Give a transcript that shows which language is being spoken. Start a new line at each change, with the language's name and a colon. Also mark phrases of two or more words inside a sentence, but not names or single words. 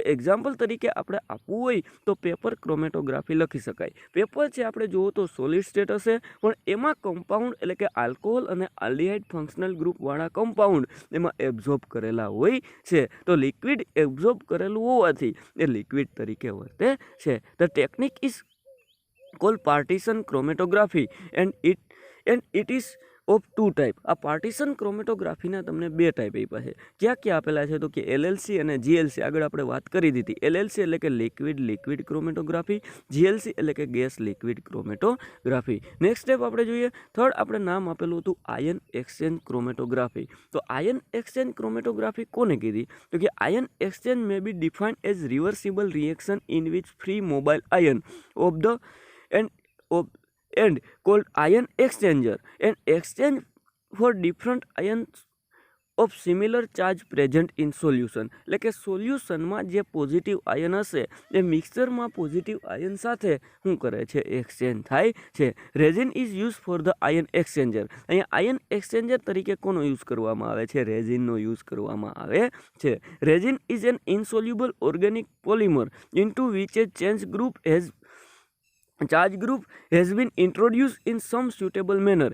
Gujarati: એક્ઝામ્પલ તરીકે આપણે આપવું હોય તો
English: paper chromatography
Gujarati: લખી શકાય. પેપર છે આપણે જુઓ તો
English: solid state
Gujarati: હશે, પણ એમાં કમ્પાઉન્ડ એટલે કે આલ્કોહોલ અને આલ્ડીહાઇડ ફંક્શનલ ગ્રુપવાળા કમ્પાઉન્ડ એમાં એબ્ઝોર્બ કરેલા હોય છે. તો લિક્વિડ એબ્ઝોર્બ કરેલું હોવાથી એ લિક્વિડ તરીકે વર્તે છે.
English: the technique is called partition chromatography and it is of two type.
Gujarati: આ પાર્ટીશન ક્રોમેટોગ્રાફીના તમને બે ટાઈપ આપ્યા છે. ક્યાં ક્યાં આપેલા છે? તો કે LLC અને GLC. આગળ આપણે વાત કરી દીધી. LLC એટલે કે
English: liquid chromatography,
Gujarati: GLC એટલે કે
English: gas liquid chromatography. next step
Gujarati: આપણે જોઈએ. થર્ડ આપણે નામ આપેલું હતું
English: ion exchange chromatography.
Gujarati: તો
English: ion exchange chromatography
Gujarati: કોને કીધી? તો કે
English: ion exchange may be defined as reversible reaction in which free mobile ion of the and called ion exchanger and exchange for different ions of similar charge present in solution.
Gujarati: એટલે કે સોલ્યુશનમાં જે
English: positive ion
Gujarati: હશે એ મિક્સરમાં
English: positive ion
Gujarati: સાથે શું કરે છે? એક્સચેન્જ થાય છે.
English: resin is use for the ion exchanger.
Gujarati: અહીંયા આયન એક્સચેન્જર તરીકે કોનો યુઝ કરવામાં આવે છે? રેઝિનનો યુઝ કરવામાં આવે છે.
English: resin is an insoluble organic polymer into which a charge group has been introduce in some suitable manner.